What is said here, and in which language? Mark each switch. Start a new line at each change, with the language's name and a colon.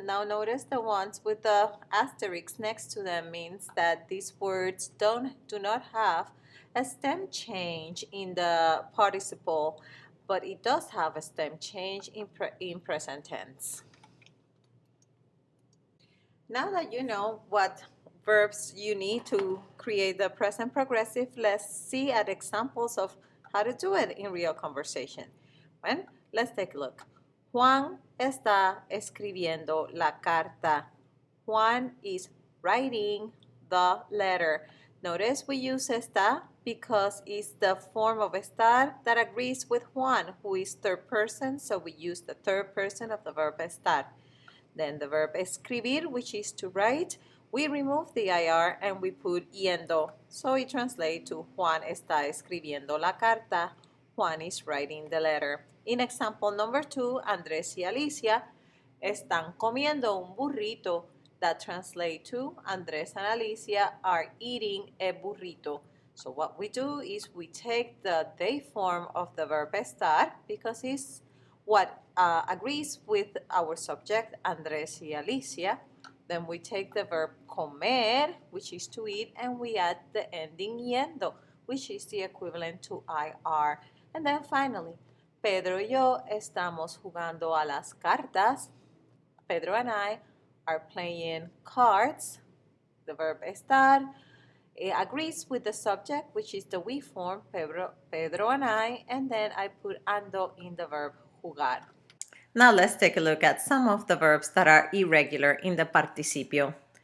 English: Now notice the ones with the asterisk next to them means that these words do not have a stem change in the participle, but it does have a stem change in present tense. Now that you know what verbs you need to create the present progressive, let's see at examples of how to do it in real conversation. Well, let's take a look.
Spanish: Juan está escribiendo la carta.
English: Juan is writing the letter. Notice we use está because it's the form of estar that agrees with Juan, who is third person, so we use the third person of the verb estar. Then the verb escribir, which is to write, we remove the IR and we put yendo. So it translates to Juan
Spanish: está escribiendo la carta.
English: Juan is writing the letter. In example number 2,
Spanish: Andrés y Alicia están comiendo un burrito.
English: That translates to Andrés and Alicia are eating a burrito. So what we do is we take the they form of the verb estar because it's what agrees with our subject, Andrés y Alicia. Then we take the verb comer, which is to eat, and we add the ending yendo, which is the equivalent to IR. And then finally,
Spanish: Pedro y yo estamos jugando a las cartas.
English: Pedro and I are playing cards. The verb estar agrees with the subject, which is the we form, Pedro and I, and then I put ando in the verb jugar. Now let's take a look at some of the verbs that are irregular in the participio.